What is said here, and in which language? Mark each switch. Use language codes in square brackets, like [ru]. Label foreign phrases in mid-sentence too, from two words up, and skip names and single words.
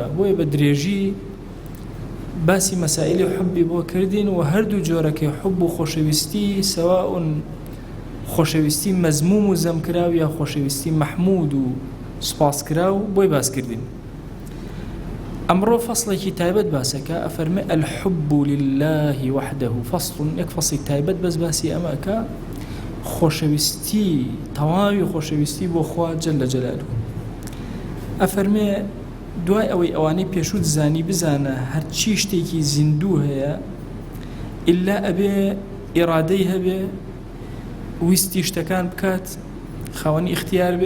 [ckb] بۆیە بە درێژی باسی مەسائلی حبی بۆ کردین و هەردوو جۆرەکەی حب و خۆشەویستی سەواء خۆشەویستی مەزموم و زەمکراو یا خۆشەویستی مەحمود و سوپاسکراو بۆی باس کردین. ئەمڕۆ فەصلێکی تایبەت باسەکە، ئەفەرمێ [ar] الحب لله وحده فصل، [ckb] یەک فەصلی تایبەت بەس باسی ئەمەکە خۆشەویستی تەواوی خۆشەویستی بۆ خوا [ar] جەلە جەلالوه. [ckb] ئەفەرمێ دوای ئەوەی ئەوانەی پێشوت زانی بزانە هەرچی شتێکی زیندوو هەیە ئللا ئەبێ ئێرادەی هەبێ، ویستی شتەکان بکات، خاوەنی ئیختیار بێ.